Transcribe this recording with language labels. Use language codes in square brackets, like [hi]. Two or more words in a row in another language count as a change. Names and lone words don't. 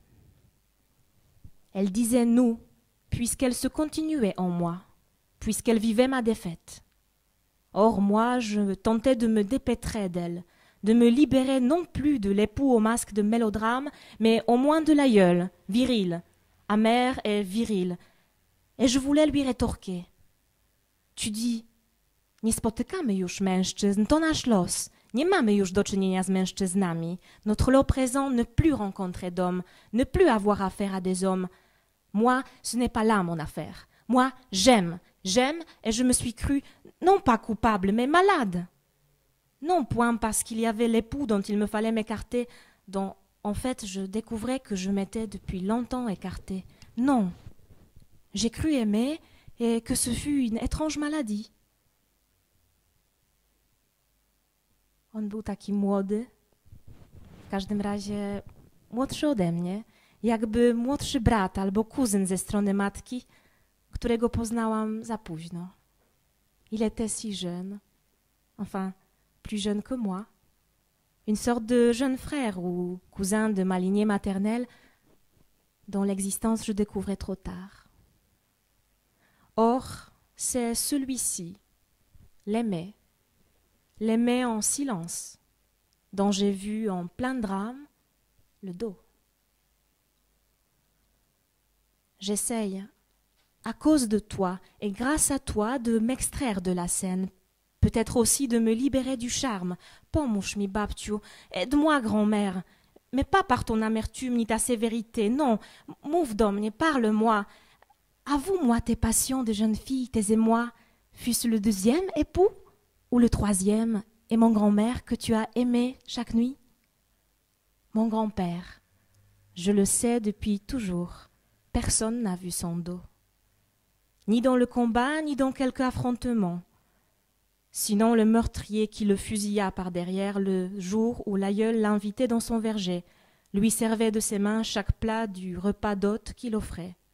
[fr] Elle disait nous, puisqu'elle se continuait en moi, puisqu'elle vivait ma défaite. Or moi, je tentais de me dépêtrer d'elle, de me libérer non plus de l'époux au masque de mélodrame, mais au moins de l'aïeul, viril, amer et viril. Et je voulais lui rétorquer. Tu dis, [pl] nie spotykamy już mężczyzn, to nasz los. Nie mamy już do czynienia z mężczyznami. [fr] Notre lot présent, ne plus rencontrer d'hommes, ne plus avoir affaire à des hommes. Moi, ce n'est pas là mon affaire. Moi, j'aime et je me suis crue non pas coupable, mais malade. Non point parce qu'il y avait l'époux dont il me fallait m'écarter, dont en fait je découvrais que je m'étais depuis longtemps écartée. Non, j'ai cru aimer et que ce fut une étrange maladie. [pl] On był taki młody, w każdym razie młodszy ode mnie, jakby młodszy brat albo kuzyn ze strony matki, którego poznałam za późno. [fr] Il était si jeune, enfin plus jeune que moi, une sorte de jeune frère ou cousin de ma lignée maternelle dont l'existence je découvrais trop tard. Or, c'est celui-ci, l'aimer en silence, dont j'ai vu en plein drame le dos. J'essaye, à cause de toi et grâce à toi, de m'extraire de la scène, peut-être aussi de me libérer du charme. [pl] Pomóż mi, babciu, [fr] aide-moi, grand-mère, mais pas par ton amertume ni ta sévérité, non, [pl] move do mnie, [fr] parle-moi. Avoue-moi tes passions de jeune fille, tes émois, fût-ce le deuxième époux ou le troisième, et mon grand-mère que tu as aimé chaque nuit? Mon grand-père, je le sais depuis toujours, personne n'a vu son dos, ni dans le combat, ni dans quelque affrontement, sinon le meurtrier qui le fusilla par derrière le jour où l'aïeul l'invitait dans son verger, lui servait de ses mains chaque plat du repas d'hôte qu'il offrait.